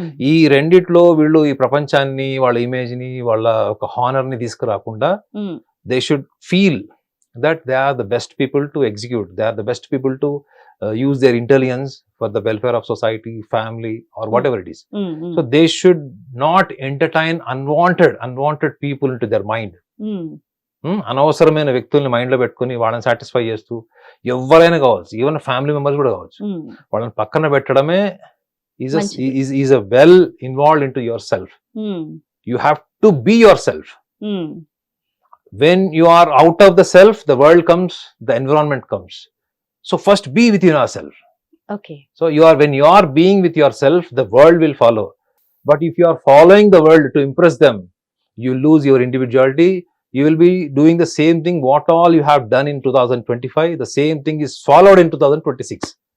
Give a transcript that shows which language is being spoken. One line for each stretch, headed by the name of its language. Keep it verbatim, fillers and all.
Telugu: ఈ రెండిట్లో వీళ్ళు ఈ ప్రపంచాన్ని, వాళ్ళ ఇమేజ్ని, వాళ్ళ ఒక హానర్ని తీసుకురాకుండా
English: They should feel that they are the best people to execute, they are the best people to use their intelligence for the welfare of society, family or whatever it is. So they should not entertain unwanted, unwanted people into their mind. Hmm?
Telugu: అనవసరమైన వ్యక్తుల్ని మైండ్లో పెట్టుకుని వాళ్ళని satisfy చేస్తూ ఎవరైనా కావచ్చు, even family members కూడా కావచ్చు, వాళ్ళని పక్కన పెట్టడమే ఈజ్ మంచిది.
English: Is a well involve into yourself. You have to be yourself. When you are out of the self the world comes, the environment comes. So first be within our self. Okay So you are when you are being with yourself, the world will follow. But if you are following the world to impress them, you lose your individuality. You will be doing the same thing what all you have done in two thousand twenty-five. The same thing is followed in two thousand twenty-six.